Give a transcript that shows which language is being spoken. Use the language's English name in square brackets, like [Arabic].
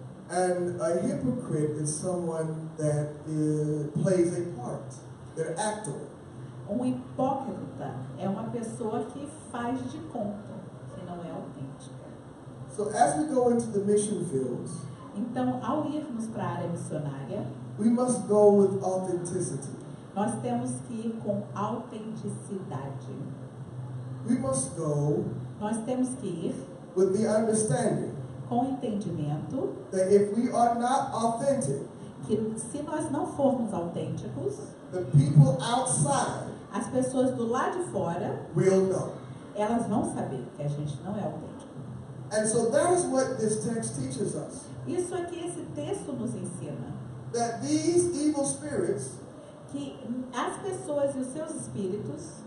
[English] And a hypocrite is someone that plays a part. They're actor. [Portuguese] Hipócrita é uma pessoa que faz de conta, que não é autêntica. [English] So as we go into the mission fields, [Portuguese] então, ao irmos para a área missionária, [English] we must go with authenticity. [Portuguese] Nós temos que ir com autenticidade. [English] We must go [Portuguese] Nós temos que ir [English] with the understanding [Portuguese] com entendimento [English] that if we are not authentic, [Portuguese] que se nós não formos autênticos, [English] the people outside [Portuguese] as pessoas do lado de fora [English] will know. [Portuguese] Elas vão saber que a gente não é autêntico. [English] And so that is what this text teaches us. [Portuguese] Isso aqui esse texto nos ensina. [English] That these evil spirits [Portuguese] que as pessoas e os seus espíritos